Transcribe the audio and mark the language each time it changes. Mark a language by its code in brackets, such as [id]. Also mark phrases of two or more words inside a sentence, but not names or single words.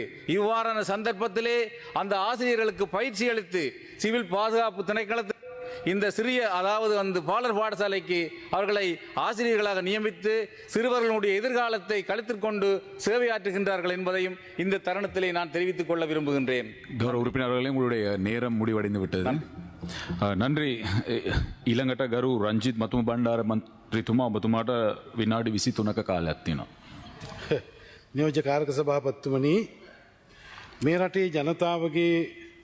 [ta] இவ்வாறான சந்தர்ப்பத்திலே அந்த ஆசிரியர்களுக்கு பயிற்சி அளித்து சிவில் பாதுகாப்பு திணைக்களத்தில் இந்த சிறிய அதாவது அந்த பாலர் பாடசாலைக்கு அவர்களை ஆசிரியர்களாக நியமித்து சிறுவர்களுடைய எதிர்காலத்தை கழித்துக் கொண்டு சேவையாற்றுகின்றார்கள் என்பதையும் இந்த தருணத்திலே நான் தெரிவித்துக் கொள்ள விரும்புகின்றேன். கௌரவ உறுப்பினர்களே, உங்களுடைய நேரம் முடிவடைந்து விட்டது. நன்றி. [si] ඊළඟට ගරු රංජිත් මතුම බණ්ඩාර මන්ත්‍රීතුමා ඔබතුමාට විනාඩි 23ක කාලයක් තියෙනවා. නියෝජ්‍ය කාරක සභාපතිතුමනි, මේ රටේ ජනතාවගේ